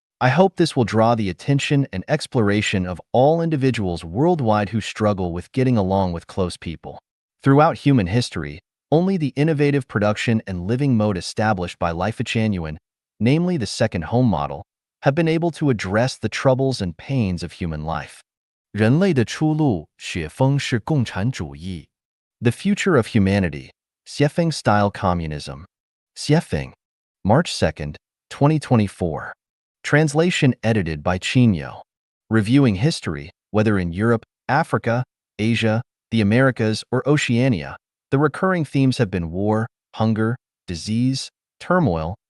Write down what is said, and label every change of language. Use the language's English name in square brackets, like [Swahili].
[English] I hope this will draw the attention and exploration of all individuals worldwide who struggle with getting along with close people. Throughout human history, only the innovative production and living mode established by Life Genuine, namely the second home model, have been able to address the troubles and pains of human life. [Chinese] 人类的出路，雪峰是共产主义. [English] The future of humanity, Xiefeng-style communism. Xiefeng, March 2nd, 2024. Translation edited by Qinyo. Reviewing history, whether in Europe, Africa, Asia, the Americas, or Oceania, the recurring themes have been war, hunger, disease, turmoil,